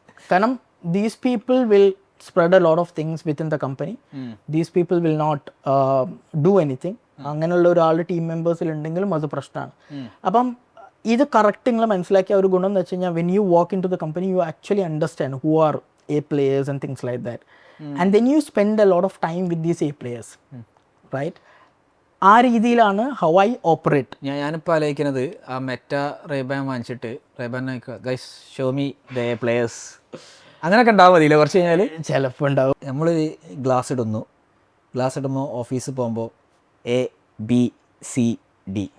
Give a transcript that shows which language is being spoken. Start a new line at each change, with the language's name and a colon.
English: കാരണം these people will spread a lot of things within the company. These people will not do anything.
Malayalam: അങ്ങനെയുള്ള ഒരാൾ team മെമ്പേഴ്സിൽ ഉണ്ടെങ്കിലും അത് പ്രശ്നമാണ്. അപ്പം ഇത് കറക്റ്റ് നിങ്ങൾ മനസ്സിലാക്കിയ ഒരു ഗുണം എന്ന് വെച്ച് കഴിഞ്ഞാൽ
English: When you walk into the company you actually understand who are A players and things like that. And then you spend a lot of time with these A players. Right?
Malayalam: ആ രീതിയിലാണ്
English: How I operate.
Malayalam: ഞാനിപ്പോൾ ആലോചിക്കുന്നത് ആ Meta Ray-Ban വാങ്ങിച്ചിട്ട്
English: RayBan guys show me the A players
Malayalam: അങ്ങനെയൊക്കെ ഉണ്ടാവും മതിയില്ല കുറച്ച് കഴിഞ്ഞാൽ. ചിലപ്പോൾ ഉണ്ടാവും. നമ്മൾ ഗ്ലാസ് ഇടുമ്പോൾ ഓഫീസിൽ പോകുമ്പോൾ ABCD.